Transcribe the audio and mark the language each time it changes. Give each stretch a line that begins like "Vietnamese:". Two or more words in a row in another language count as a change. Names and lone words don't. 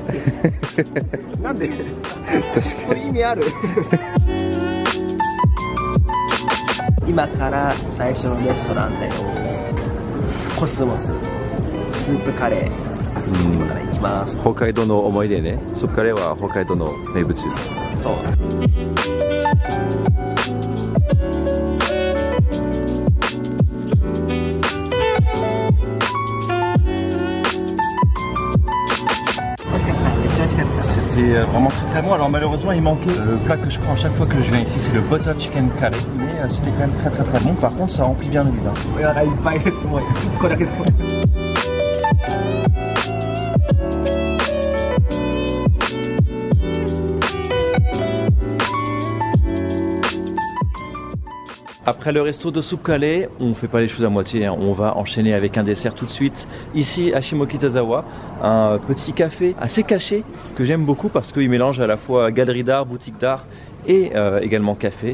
Japanese: なんで？これ意味ある？今から最初のレストランだよ。コスモススープカレー、今から行きます。北海道の思い出ね。スープカレーは北海道の名物。そう。
French: C'était vraiment très très bon. Alors malheureusement il manquait le plat que je prends à chaque fois que je viens ici, c'est le
English: butter chicken curry.
French: Mais c'était quand même très très très bon. Par contre ça remplit bien le vide.
Japanese: いや、いっぱいです。もう1個だけで。
French: Après le resto de soupe calée, on ne fait pas les choses à moitié, hein. On va enchaîner avec un dessert tout de suite. Ici à Shimokitazawa, un petit café assez caché que j'aime beaucoup parce qu'il mélange à la fois galerie d'art, boutique d'art et également café.